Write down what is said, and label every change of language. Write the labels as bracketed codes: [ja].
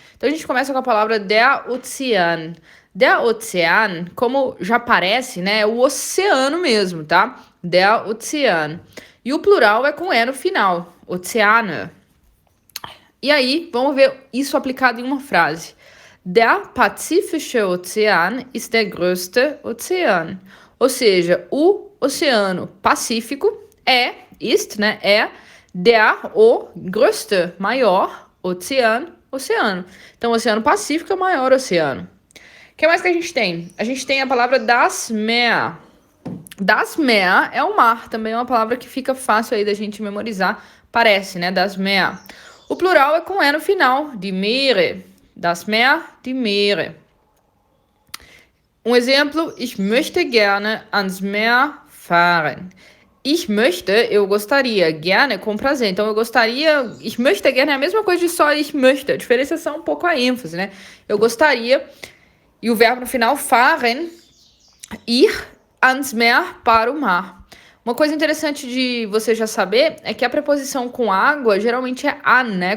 [pt] Então a gente começa com a palavra der Ozean. Der Ozean, como já parece, né, é o oceano mesmo, tá? Der Ozean. E o plural é com E no final, Oceane. E aí, vamos ver isso aplicado em uma frase. [de] Der Pazifische Ozean ist der größte Ozean. [pt] Ou seja, o Oceano Pacífico ist, né, é o größte, maior, oceano. Então, o Oceano Pacífico é o maior oceano. O que mais que a gente tem? A gente tem a palavra das Meer. Das Meer é o mar, também é uma palavra que fica fácil aí da gente memorizar, parece, né? Das Meer. O plural é com E no final, die Meere. Das Meer, die Meere. Um exemplo, [de] ich möchte gerne ans Meer fahren. Ich möchte, [pt] eu gostaria, gerne com prazer. Então eu gostaria, [de] ich möchte gerne [pt] é a mesma coisa de só ich möchte. A diferença é só um pouco a ênfase, né? Eu gostaria, e o verbo no final, fahren, ir [de] ans Meer, [pt] para o mar. Uma coisa interessante de você já saber é que a preposição com água geralmente é an, né?